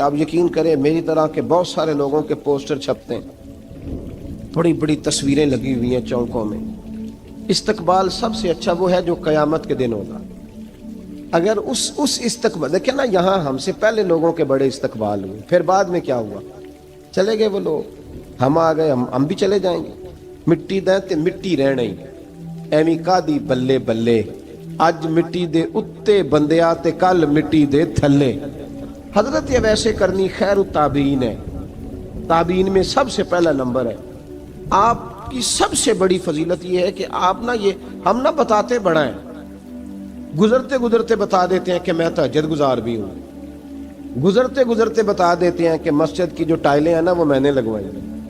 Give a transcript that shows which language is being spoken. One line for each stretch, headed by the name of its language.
Urdu: آپ یقین کریں میری طرح کے بہت سارے لوگوں کے پوسٹر چھپتے ہیں, بڑی بڑی تصویریں لگی ہوئی ہیں چوکوں میں. استقبال سب سے اچھا وہ ہے جو قیامت کے دن ہوگا. اگر اس استقبال دیکھیں نا, یہاں ہم سے پہلے لوگوں کے بڑے استقبال ہوئے, پھر بعد میں کیا ہوا, چلے گئے وہ لوگ, ہم آ گئے, ہم بھی چلے جائیں گے.
Punjabi: مٹی دیں تے مٹی رہنا ہی, ایویں کا دی بلے بلے, اج مٹی دے اتے بندیا تے کل مٹی دے تھلے.
Urdu: حضرت اویس کرنی خیر التابعین ہے, تابعین میں سب سے پہلا نمبر ہے. آپ کی سب سے بڑی فضیلت یہ ہے کہ آپ نا, یہ ہم نہ بتاتے بڑا ہیں, گزرتے گزرتے بتا دیتے ہیں کہ میں تہجد گزار بھی ہوں, گزرتے گزرتے بتا دیتے ہیں کہ مسجد کی جو ٹائلیں ہیں نا وہ میں نے لگوائی ہیں.